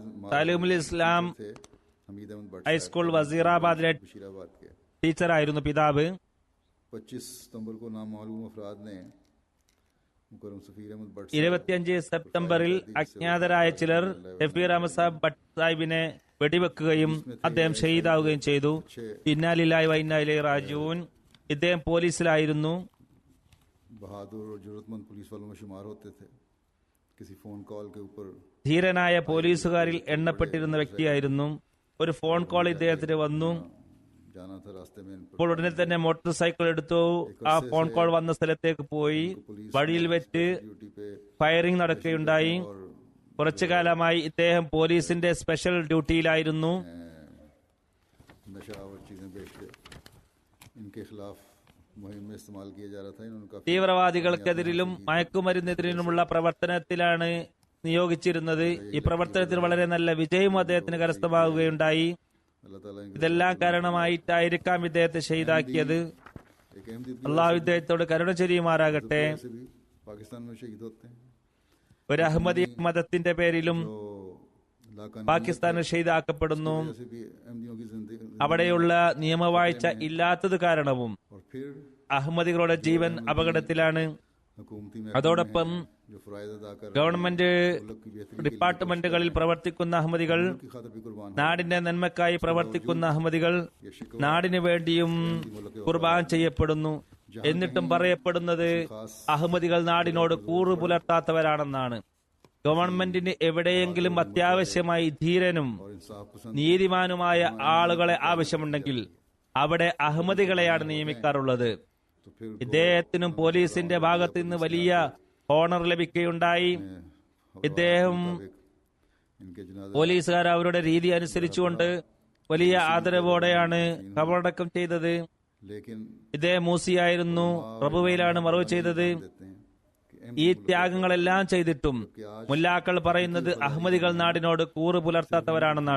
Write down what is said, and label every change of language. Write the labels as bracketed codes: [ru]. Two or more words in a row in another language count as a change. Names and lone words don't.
[ml] താലിമുൽ ഇസ്ലാം [ur] تھے حمید احمد بھٹ [ml] ഹൈസ്കൂൾ വസീറാബാദിലെ [ur] بشیرآباد کے. [ml] ടീച്ചറായിരുന്നു പിതാവ്. [ur] 25 ستمبر کو نامعلوم افراد نے مکرم سفیر احمد بھٹ [ml] 25 സെപ്റ്റംബറിൽ അജ്ഞാതരായ ചിലർ ഷഫീർ അഹമ്മദ് സാഹിബ് ഭട്ട് സാഹിബിനെ വെടിവെക്കുകയും അദ്ദേഹം ഷഹീദാവുകയും ചെയ്തു. [ar] إنا لله وإنا إليه راجعون. [ml] ഇദ്ദേഹം പോലീസിലായിരുന്നു. [ur] بہادر اور ضرورت مند پولیس والوں میں شمار ہوتے تھے. کسی [en] phone call [ur] کے اوپر [ml] ധീരനായ പോലീസുകാരിൽ എണ്ണപ്പെട്ടിരുന്ന വ്യക്തിയായിരുന്നു. ഒരു [en] phone call [ml] ഇദ്ദേഹത്തിന് വന്നു. [ur] جانا تھا راستے میں ان پر [ml] അപ്പോൾ ഉടനെ തന്നെ [en] motor cycle [ml] എടുത്തു. ആ ഫോൺ കോൾ വന്ന സ്ഥലത്തേക്ക് പോയി. വഴിയിൽ വെച്ച് [ur] ڈیوٹی پے [ml] ഫയറിംഗ് നടക്കുകയുണ്ടായി. കുറച്ചു കാലമായി ഇദ്ദേഹം പോലീസിന്റെ സ്പെഷ്യൽ ഡ്യൂട്ടിയിലായിരുന്നു. [ur] نشہ اور چیزیں بیچ کے ان کے خلاف مہم میں استعمال کیا جا رہا تھا. انہوں نے کافی [ml] തീവ്രവാദികൾക്കെതിരിലും മയക്കുമരുന്നെതിരിലുമുള്ള പ്രവർത്തനത്തിലാണ് നിയോഗിച്ചിരുന്നത്. ഈ പ്രവർത്തനത്തിൽ വളരെ നല്ല വിജയം അദ്ദേഹത്തിന് കരസ്ഥമാവുകയുണ്ടായി. [ur] اللہ تعالیٰ ان کے [ml] ഇതെല്ലാം കാരണമായിട്ടായിരിക്കാം ഇദ്ദേഹത്തെ ഷഹീദാക്കിയത്. [ur] ایک اہم دن [ml] അള്ളാഹു ഇദ്ദേഹത്തോട് കരുണ ചൊരിയുമാറാകട്ടെ. [ur] سے بھی پاکستان میں شہید ہوتے ہیں [ml] ഒരു അഹമ്മദി മതത്തിന്റെ പേരിലും [ur] تو لاکان [ml] പാകിസ്ഥാനിൽ ഷഹീദാക്കപ്പെടുന്നു. [ur] سے بھی احمدیوں کی زندگی [ml] അവിടെയുള്ള നിയമവാഴ്ച ഇല്ലാത്തത് കാരണവും [ur] اور پھر [ml] അഹമ്മദികളുടെ ജീവൻ അപകടത്തിലാണ്. [ur] حکومتی میں [ml] അതോടൊപ്പം [ur] جو فرائض ادا کر [ml] ഗവൺമെന്റ് [ur] ملک کی بہتری [ml] ഡിപ്പാർട്ട്മെന്റുകളിൽ പ്രവർത്തിക്കുന്ന അഹമ്മദികൾ, [ur] کی خاطر بھی قربان [ml] നാടിന്റെ നന്മക്കായി പ്രവർത്തിക്കുന്ന അഹമ്മദികൾ നാടിനു വേണ്ടിയും കുർബാൻ ചെയ്യപ്പെടുന്നു. എന്നിട്ടും പറയപ്പെടുന്നത് അഹമ്മദികൾ നാടിനോട് കൂറു പുലർത്താത്തവരാണെന്നാണ്. ഗവൺമെന്റിന് എവിടെയെങ്കിലും അത്യാവശ്യമായി ധീരനും [ur] اور انصاف پسند [ml] നീതിമാനുമായ ആളുകളെ ആവശ്യമുണ്ടെങ്കിൽ അവിടെ അഹമ്മദികളെയാണ് നിയമിക്കാറുള്ളത്. [ur] تو پھر [ml] ഇദ്ദേഹത്തിനും പോലീസിന്റെ ഭാഗത്ത് നിന്ന് വലിയ ഓണർ ലഭിക്കുകയുണ്ടായി. ഇദ്ദേഹം [ur] ان کے جنازے [ml] പോലീസുകാർ അവരുടെ രീതി അനുസരിച്ചുകൊണ്ട് വലിയ ആദരവോടെയാണ് കബറടക്കം ചെയ്തത്. [ur] لیکن [ml] ഇതേ മൂസിയായിരുന്നു റബുവയിലാണ് മറവ് ചെയ്തത്. ഈ ത്യാഗങ്ങളെല്ലാം ചെയ്തിട്ടും മുല്ലാക്കൾ പറയുന്നത് അഹമ്മദികൾ നാടിനോട് കൂറ് പുലർത്താത്തവരാണെന്നാണ്.